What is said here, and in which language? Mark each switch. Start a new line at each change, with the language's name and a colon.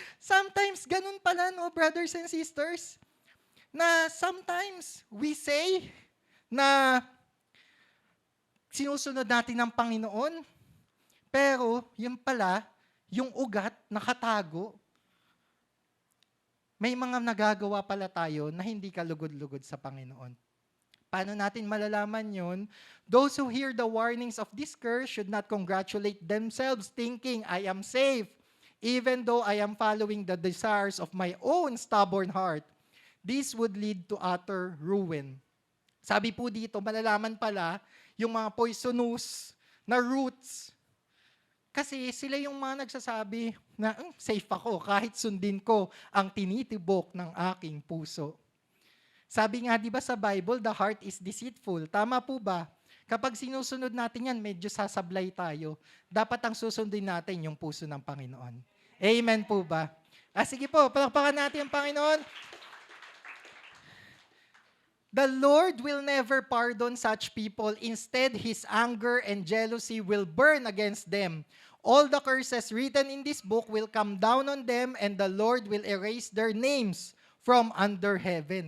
Filipino: Sometimes, ganun pala, no, brothers and sisters, na sometimes we say na sinusunod natin ng Panginoon, pero yun pala, yung ugat nakatago. May mga nagagawa pala tayo na hindi kalugod-lugod sa Panginoon. Paano natin malalaman yun?
English: Those who hear the warnings of this curse should not congratulate themselves thinking, I am safe, even though I am following the desires of my own stubborn heart. This would lead to utter ruin.
Filipino: Sabi po dito, malalaman pala yung mga poisonous na roots. Kasi sila yung mga nagsasabi na safe ako kahit sundin ko ang tinitibok ng aking puso. Sabi nga, di ba sa Bible,
English: the heart is deceitful.
Filipino: Tama po ba? Kapag sinusunod natin yan, medyo sasablay tayo. Dapat ang susundin natin yung puso ng Panginoon. Amen po ba? Sige po, palakpakan natin ang Panginoon.
English: The Lord will never pardon such people. Instead, His anger and jealousy will burn against them. All the curses written in this book will come down on them, and the Lord will erase their names from under heaven.